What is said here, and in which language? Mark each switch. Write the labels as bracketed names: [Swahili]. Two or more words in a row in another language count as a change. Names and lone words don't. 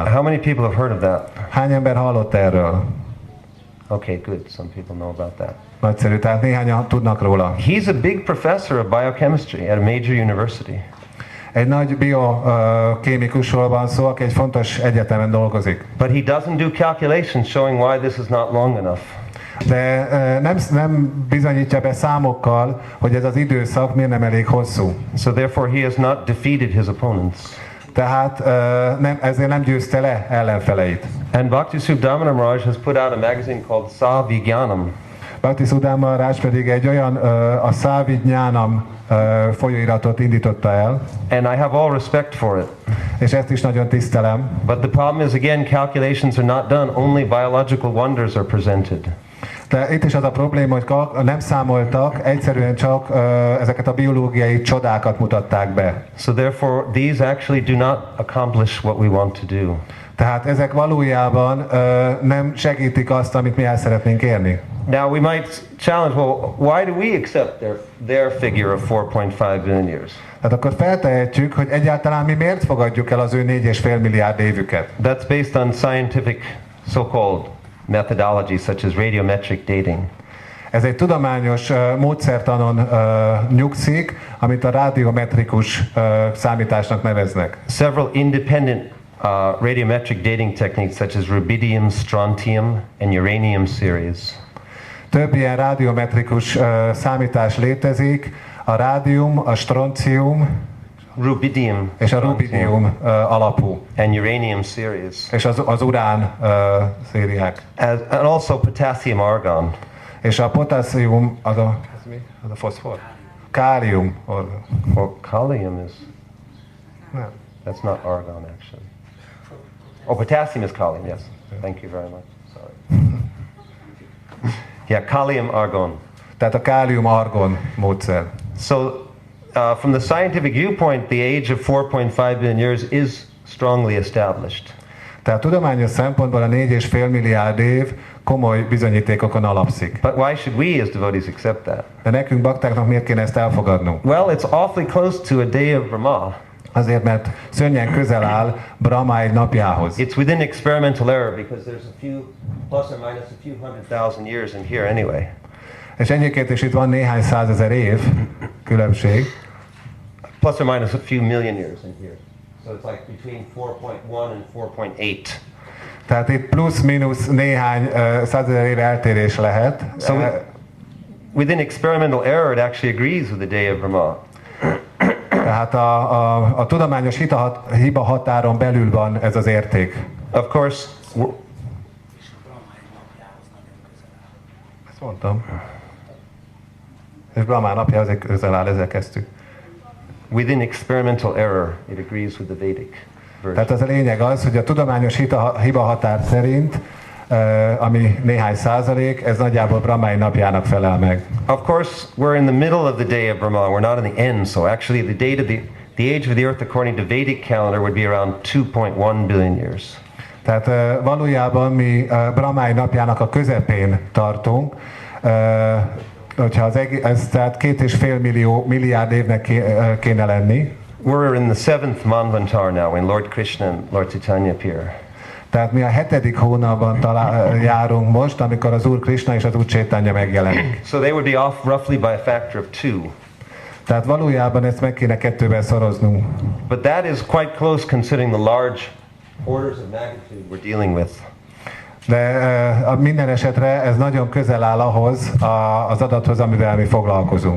[English] How many people have heard of that? [Hungarian] Hány ember hallott erről? [English] Okay, good. Some people know about that. [Hungarian] Nagyszerű, tehát néhányan tudnak róla. [English] He's a big professor of biochemistry at a major university. [Hungarian] Egy nagy biokémikusról van szó, aki egy fontos egyetemen dolgozik. [English] But he doesn't do calculations showing why this is not long enough. [Hungarian] De nem bizonyítja be számokkal, hogy ez az időszak miért nem elég hosszú. [English] So therefore he has not defeated his opponents. [Hungarian] Tehát ezért nem győzte le ellenfeleit. [English] And Bhakti-Sudamana Maharaj has put out a magazine called Savigyanam. [Hungarian] Bhakti-Sudamana Maharaj pedig egy olyan a Savigyanam folyóiratot indította el. [English] And I have all respect for it. [Hungarian] És ezt is nagyon tisztelem. [English] But the problem is, again, calculations are not done. Only biological wonders are presented. [Hungarian] De itt is az a probléma, hogy nem számoltak, egyszerűen csak ezeket a biológiai csodákat mutatták be. [English] So therefore, these actually do not accomplish what we want to do. [Hungarian] Tehát ezek valójában nem segítik azt, amit mi el szeretnénk érni. [English] Now we might challenge, well, why do we accept their figure of 4.5 billion years? [Hungarian] Tehát akkor feltehetjük, hogy egyáltalán mi miért fogadjuk el az ő 4,5 milliárd évüket. [English] That's based on scientific so-called methodology such as radiometric dating. [Hungarian] Ez egy tudományos módszertanon nyugszik, amit a radiometrikus számításnak neveznek. [English] Several independent radiometric dating techniques such as rubidium, strontium, and uranium series. [Hungarian] Több ilyen radiometrikus számítás létezik, a rádium, a stroncium [English] Rubidium [Hungarian] és a rubidium alapú, [English] and uranium series, [Hungarian] és az urán szériák. [English] and also potassium argon. [Hungarian] És a potásszium, az a foszfor? Kálium. [English] Well, kalium is, [Hungarian] Nem. [English] that's not argon actually. Oh, potassium is kalium, yes. Thank you very much. Sorry. Yeah, kalium argon. [Hungarian] Tehát a kálium-argon módszer. [English] So, from the scientific viewpoint, the age of 4.5 billion years is strongly established. [Hungarian] Tehát tudományos szempontból a 4,5 milliárd év komoly bizonyítékokon alapszik. [English] But why should we as devotees accept that? [Hungarian] De nekünk baktáknak miért kéne ezt elfogadnunk? [English] Well, it's awfully close to a day of Brahma. [Hungarian] Azért, mert szörnyen közel áll Brahma egy napjához. [English] It's within experimental error because there's a few, plus or minus a few 100,000 years in here anyway. [Hungarian] És ennyiként is itt van néhány százezer év különbség. [English] Plus or minus a few million years in here. So it's like between 4.1 and 4.8. [Hungarian] Tehát itt plusz-minusz néhány százezer év eltérés lehet. [English] So within experimental error, it actually agrees with the day of Brahma. [Hungarian] Tehát a tudományos hiba határon belül van ez az érték. [English] Of course, [Hungarian] Ezt mondtam. És Brahma napjához közel áll, ezzel kezdtük. [English] within experimental error, it agrees with the Vedic version. [Hungarian] Tehát az a lényeg az, hogy a tudományos hiba határ szerint, ami néhány százalék, ez nagyjából Brahmai napjának felel meg. [English] Of course, we're in the middle of the day of Brahma. We're not in the end. So actually, the date of the age of the Earth, according to Vedic calendar, would be around 2.1 billion years. [Hungarian] Tehát valójában mi Brahmai napjának a közepén tartunk, hogyha ez tehát 2,5 milliárd évnek kéne lenni. [English] We're in the 7th Manvantar now, when Lord Krishna and Lord Chaitanya appear. [Hungarian] Tehát mi a 7. hónapban járunk most, amikor az Úr Krishna és az Úr Chaitanya megjelenik. [English] So they would be off roughly by a factor of 2. [Hungarian] Tehát valójában ezt meg kéne 2-vel szoroznunk. [English] But that is quite close considering the large orders of magnitude we're dealing with. [Hungarian] De minden esetre ez nagyon közel áll ahhoz az adathoz, amivel mi foglalkozunk.